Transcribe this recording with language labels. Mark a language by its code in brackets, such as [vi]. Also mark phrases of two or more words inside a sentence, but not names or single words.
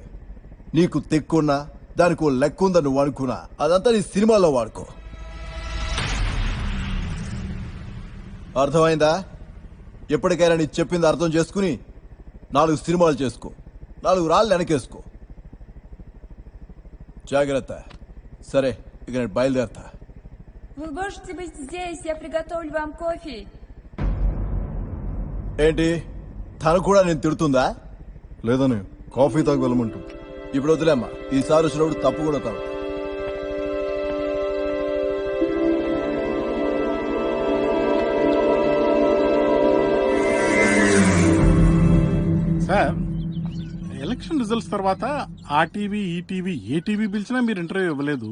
[te] నీకు తిక్కున్నా దానికి ఓ లెక్కుందని నువ్వు అనుకున్నా అదంతా నీ సినిమాలో వాడుకో. అర్థమైందా? ఎప్పటికైనా నీ చెప్పింది అర్థం చేసుకుని 4 సినిమాలు చేసుకో, 4 రాళ్ళు వెనకేసుకో. జాగ్రత్త. సరే, ఇక నేను బయలుదేరతా. [ru] Вы можете быть здесь, я приготовлю вам кофе. [te] ఏంటి తను కూడా నేను తిడుతుందా? లేదని కాఫీ తాగి వెళ్ళమంటూ. ఇప్పుడు వదిలేమ్మా, ఈసారి వచ్చినప్పుడు తప్పు కూడా తాగు. సార్, [en] election results [te] తర్వాత ఆ టీవీ ఈ టీవీ ఏ టీవీ పిలిచినా మీరు ఇంటర్వ్యూ ఇవ్వలేదు.